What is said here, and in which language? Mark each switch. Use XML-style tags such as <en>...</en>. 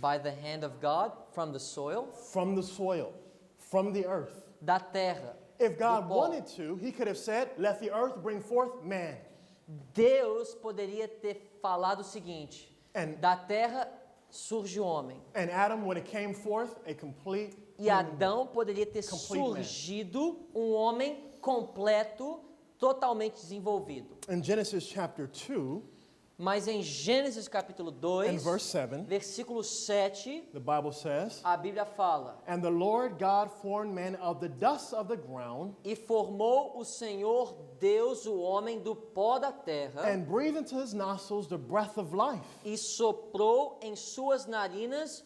<en>By the hand of God, from the soil, From the soil, from the earth.</en> <pt>da terra.</pt> <en>If God</en> <pt>do pó.</pt> <en>wanted to, he could have said, let the earth bring forth man.</en> <pt>Deus poderia ter falado o seguinte:</pt> <en>And,</en> <pt>da terra surge o homem.</pt> <en>and Adam would have came forth a complete</en> <pt>E</pt> <en>human</en> <pt>Adão poderia ter</pt> <en>Complete man.</en> <pt>surgido um homem completo, totalmente desenvolvido.</pt> <en>being. In Genesis chapter 2</en> <pt>Mas em Gênesis capítulo 2,</pt> <en>and verse 7,</en> <pt>versículo 7,</pt> <en>the Bible says,</en> <pt>a Bíblia fala:</pt> <en>and the Lord God formed man of the dust of the ground</en> <pt>E formou o Senhor Deus o homem do pó da terra,</pt> <en>and breathed into his nostrils the breath of life.</en> <pt>e soprou em suas narinas</pt>